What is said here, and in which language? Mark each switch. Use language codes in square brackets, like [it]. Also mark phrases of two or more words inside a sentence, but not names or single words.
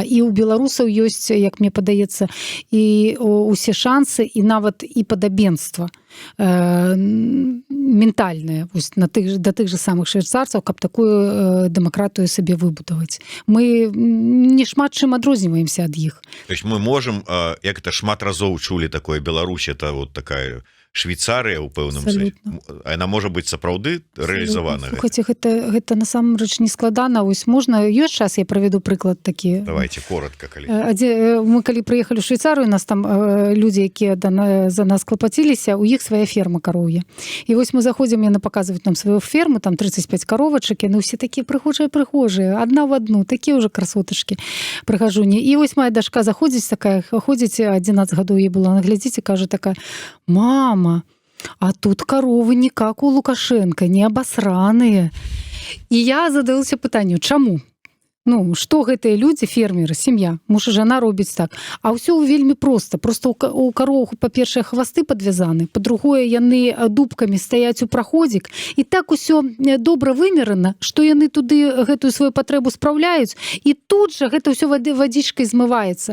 [be] І ў беларусаў ёсць, як мне падаецца, і усе шансы, і нават і падабенства ментальнае да тых же самых швейцарцаў, каб такую дэмакратыю сабе выбудаваць. Мы не шмат чым адрозніваемся ад іх. [ru] То есть мы можем, [be] як это шмат разоў чулі, такое Беларусь, [ru] это вот такая [be] Швейцарыя ў пэўным сэнсе. Яна можа быць сапраўды рэалізавана. Слухайце, гэта насамрэч не складана. Вось можна, ёсць час, я праведу прыклад такі. [ru] Давайте коротко, калі. [be] Мы калі прыехалі ў Швейцарыю, нас там людзі, якія за нас клапаціліся, у іх свая ферма кароўя. І вось мы заходзім, яны паказваюць нам сваю ферму, там 35 каровачак, яны ўсе такія прыгожыя, адна в адну, такія ўжо красотачкі, прыгажуні. І вось моя дашка заходзіць такая, ходзіць 11 гадоў ей было, наглядзіць і кажа такая: [ru] «Мама, а тут коровы не как у Лукашенко, не обосранные». [be] И я задалася пытанню, чаму? Ну, што гэтыя людзі, фермеры, сям'я, муж і жана робіць так. А ўсё вельмі проста. Просто у кароў, па-першае, хвасты падвязаны, па-другое, яны дубкамі стаяць у праходзік, і так усё добра вымерана, што яны туды гэтую сваю патрэбу спраўляюць, і тут жа гэта ўсё вадзічкай змываецца.